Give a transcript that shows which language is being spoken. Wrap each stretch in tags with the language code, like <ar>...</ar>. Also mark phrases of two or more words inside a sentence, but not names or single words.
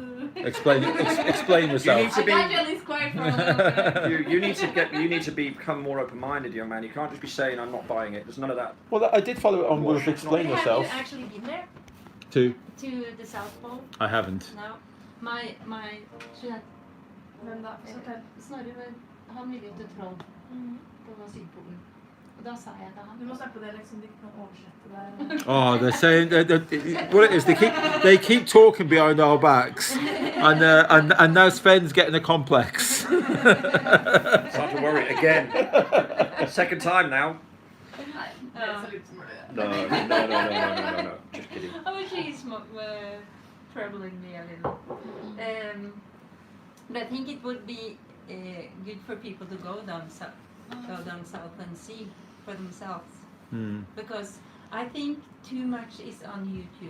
<en>Explain yourself. You need to be- I got you at least quiet for a little bit. You need to become more open-minded, young man. You can't just be saying I'm not buying it. There's none of that. Well, I did follow it on with explain yourself. Have you actually been there To to the South Pole? I haven't. No. My</en> <no>Men da, så tell. Snorre, han ville jo til Troll på Sydpolen. Og da sa jeg til Du han. må snakke på det liksom, de kan oversette det.</no> <en>Oh, they're saying what it is. They keep talking behind our backs, and now Sven's getting a complex. Start to worry again. Second time now.</en> <no>Nei, det ser ut som det.</no> <en>No. Just kidding. Oh, she's troubling me a little. But I think it would be good for people to go down south and see for themselves. Because I think too much is on YouTube.</en>